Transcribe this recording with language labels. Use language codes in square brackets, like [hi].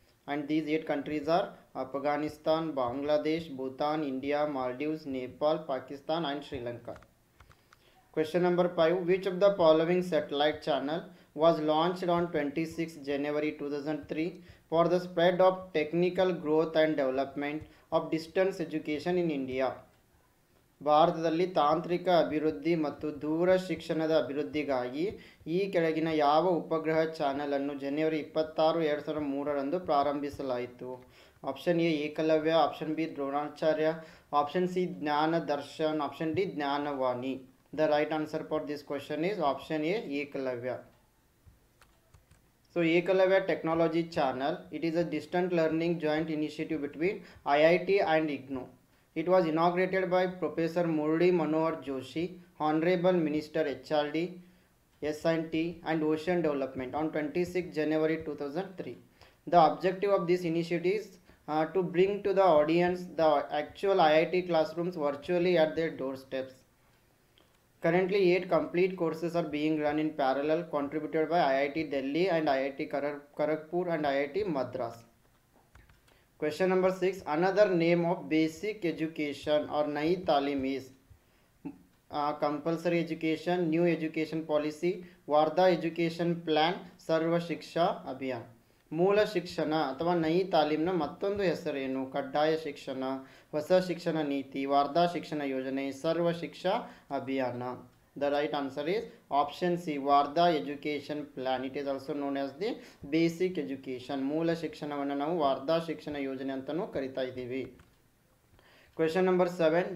[en] And these 8 countries are Afghanistan, Bangladesh, Bhutan, India, Maldives, Nepal, Pakistan and Sri Lanka. Question number 5, which of the following satellite channel was launched on 26 January 2003 for the spread of technical growth and development of distance education in India. [kn] ಭಾರತದಲ್ಲಿ ತಾಂತ್ರಿಕ ಅಭಿವೃದ್ಧಿ ಮತ್ತು ದೂರ ಶಿಕ್ಷಣದ ಅಭಿವೃದ್ಧಿಗಾಗಿ ಈ ಕೆಳಗಿನ ಯಾವ ಉಪಗ್ರಹ ಚಾನೆಲ್ ಅನ್ನು ಜನವರಿ 26, 2003 ಪ್ರಾರಂಭಿಸಲಾಯಿತು? [en] Option A Ekalavya, option B Dronacharya, option C Gyan Darshan, option D Gyanvani. The right answer for this question is option A Ekalavya. So Ekalavya Technology Channel, it is a distant learning joint initiative between IIT and IGNOU. It was inaugurated by Professor Murli Manohar Joshi, Honorable Minister HRD, S&T and Ocean Development on 26 January 2003. The objective of this initiative is to bring to the audience the actual IIT classrooms virtually at their doorsteps. Currently, 8 complete courses are being run in parallel, contributed by IIT Delhi and IIT Kharagpur and IIT Madras. Question number 6. Another name of basic education or Nayi Talim is compulsory education, new education policy, Varda education plan, Sarva Shiksha Abhiyan. [kn] ಮೂಲ ಶಿಕ್ಷಣ ಅಥವಾ ನಯಿ ತಾಲೀಮ್ನ ಮತ್ತೊಂದು ಹೆಸರೇನು? ಕಡ್ಡಾಯ ಶಿಕ್ಷಣ, ಹೊಸ ಶಿಕ್ಷಣ ನೀತಿ, ವಾರ್ಧಾ ಶಿಕ್ಷಣ ಯೋಜನೆ, ಸರ್ವ ಶಿಕ್ಷಾ ಅಭಿಯಾನ. [en] The right answer is option C Wardha education plan. It is also known as the basic education. [kn] ಮೂಲ ಶಿಕ್ಷಣವನ್ನು ನಾವು ವಾರ್ಧಾ ಶಿಕ್ಷಣ ಯೋಜನೆ ಅಂತಲೂ ಕರಿತಾ ಇದ್ದೀವಿ. [en] Question number 7.